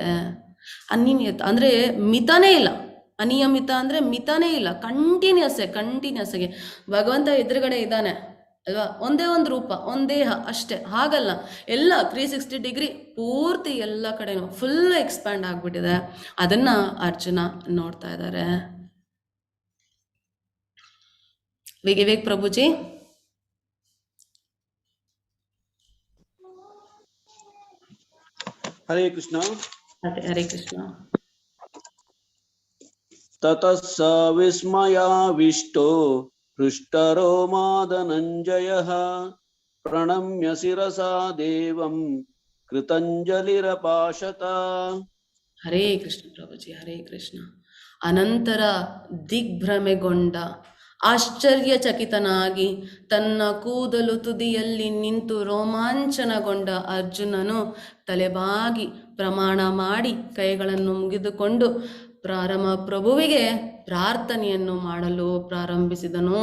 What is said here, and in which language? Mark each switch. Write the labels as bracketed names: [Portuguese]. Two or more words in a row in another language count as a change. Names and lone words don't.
[Kannada] ಅನಿಯಮಿತ ಅಂದರೆ ಮಿತನೇ ಇಲ್ಲ, ಅನಿಯಮಿತ ಅಂದರೆ ಮಿತನೇ ಇಲ್ಲ, ಕಂಟಿನ್ಯೂಸ್ ಆಗಿ ಭಗವಂತ ಎದುರುಗಡೆ ಇದ್ದಾನೆ ಅಲ್ವಾ. ಒಂದೇ ಒಂದು ರೂಪ, ಒಂದು ದೇಹ ಅಷ್ಟೇ, ಹಾಗಲ್ಲ, ಎಲ್ಲ 360 ಡಿಗ್ರಿ ಪೂರ್ತಿ ಎಲ್ಲ ಕಡೆನೂ [English] full expand [Kannada] ಆಗಿಬಿಟ್ಟಿದೆ. ಅದನ್ನ ಅರ್ಜುನ ನೋಡ್ತಾ ಇದ್ದಾರೆ. ವಿವೇಕ್ ಪ್ರಭುಜಿ. ಹರೇ ಕೃಷ್ಣ. ಹರೇ ಕೃಷ್ಣ. [Sanskrit] ತತಃ ಸ ವಿಸ್ಮಯಾವಿಷ್ಟೋ ಹೃಷ್ಟರೋಮಾ ಧನಂಜಯಃ ಪ್ರಣಮ್ಯ ಶಿರಸಾ ದೇವಂ ಕೃತಂಜಲಿರಪಾಶತ. [Kannada] ಹರೇ ಕೃಷ್ಣ ಪ್ರಭುಜಿ, ಹರೇ ಕೃಷ್ಣ. ಅನಂತರ ದಿಗ್ಭ್ರಮೆಗೊಂಡ, ಆಶ್ಚರ್ಯಚಕಿತನಾಗಿ ತನ್ನ ಕೂದಲು ತುದಿಯಲ್ಲಿ ನಿಂತು ರೋಮಾಂಚನಗೊಂಡ ಅರ್ಜುನನು ತಲೆಬಾಗಿ ಪ್ರಮಾಣ ಮಾಡಿ ಕೈಗಳನ್ನು ಮುಗಿದುಕೊಂಡು ಪ್ರಭುವಿಗೆ ಪ್ರಾರ್ಥನೆಯನ್ನು ಮಾಡಲು ಪ್ರಾರಂಭಿಸಿದನು.